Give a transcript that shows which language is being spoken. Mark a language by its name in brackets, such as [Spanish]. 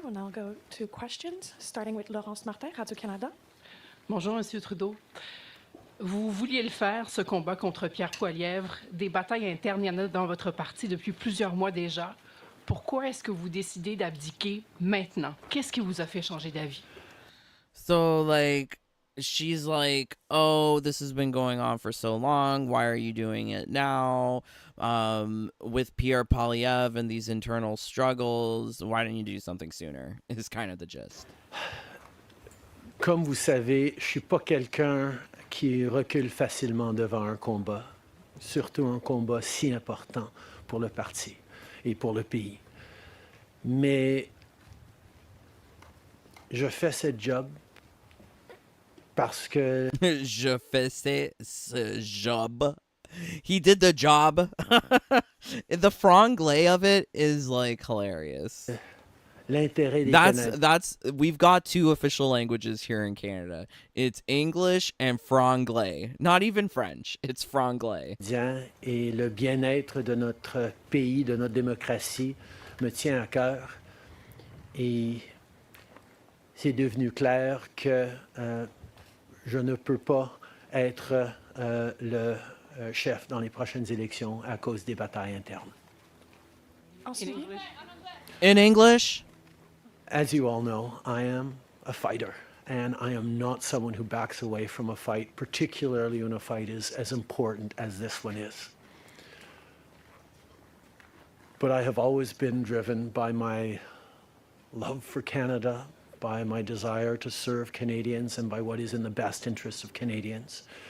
[English] We'll now go to questions, starting with Laurence Martin, Radio-Canada. [French] Bonjour, Monsieur Trudeau. Vous vouliez le faire, ce combat contre Pierre Poilievre. Des batailles internes, il y en a dans votre parti depuis plusieurs mois déjà. Pourquoi est-ce que vous décidez d'abdiquer maintenant? Qu'est-ce qui vous a fait changer d'avis? [English] So, like, she's like, oh, this has been going on for so long. Why are you doing it now? With Pierre Poilievre and these internal struggles, why didn't you do something sooner? Is kind of the gist. [French] Comme vous savez, je suis pas quelqu'un qui recule facilement devant un combat, surtout un combat si important pour le parti et pour le pays. Mais je fais ce job parce que Je faisais ce job. [English] He did the job. The franglais of it is like hilarious. [French] l'intérêt des Canadiens [English] That's we've got two official languages here in Canada. It's English and franglais. Not even French. It's franglais. [French] et le bien-être de notre pays, de notre démocratie, me tient à cœur. Et c'est devenu clair que je ne peux pas être le chef dans les prochaines élections à cause des batailles internes. Ensuite, [English] In English? As you all know, I am a fighter, and I am not someone who backs away from a fight, particularly when a fight is as important as this one is. But I have always been driven by my love for Canada, by my desire to serve Canadians, and by what is in the best interest of Canadians.